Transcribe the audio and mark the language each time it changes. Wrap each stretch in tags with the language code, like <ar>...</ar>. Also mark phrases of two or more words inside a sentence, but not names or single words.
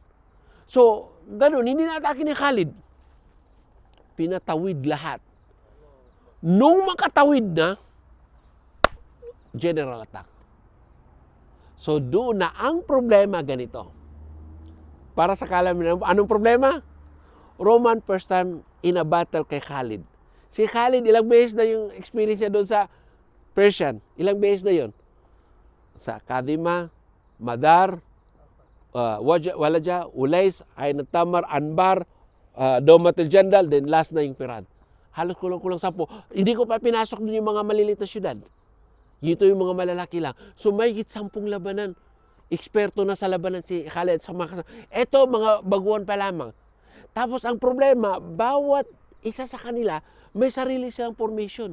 <tl>So, ganun, hindi na-atake ni Khalid. Pinatawid lahat. Nung makatawid na,</tl> <en>general attack.</en> <tl>So, doon na ang problema ganito. Para sa kaalaman, anong problema?</tl> <en>Roman first time in a battle kay Khalid.</en> <tl>Si Khalid, ilang beses na yung experience niya doon sa Persian. Ilang beses na yun? Sa Kadima, Madar, Walaja, Ulais, Ain Tamar, Anbar, Domatil Jandal,</tl> <en>then last</en> <tl>na yung Pirad. Halos kulang-kulang 10. Hindi ko pa pinasok doon yung mga maliliit na syudad. Dito yung mga malalaki lang. So may higit 10 labanan. Eksperto na sa labanan si Khalid. Ito, mga baguhan pa lamang. Tapos ang problema, bawat isa sa kanila, may sarili silang formation.</tl>